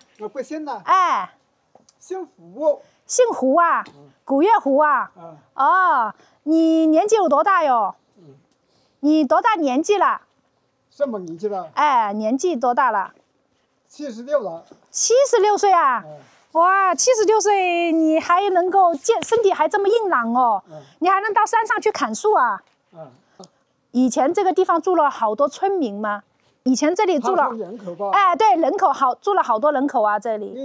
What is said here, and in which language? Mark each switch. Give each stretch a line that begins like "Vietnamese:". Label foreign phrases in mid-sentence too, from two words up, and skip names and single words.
Chinese: 我貴姓啊？哎，姓胡。姓胡啊？古月胡啊？哦，你年紀有多大喲？你多大年紀了？什麼年紀了？哎，年紀多大了？76了。 76 歲啊？哇，76歲你還能夠身體還這麼硬朗哦？你還能到山上去砍樹啊？以前這個地方住了好多村民嗎？以前這裡住了人口吧？哎，對，人口好，住了好多人口啊，這裡。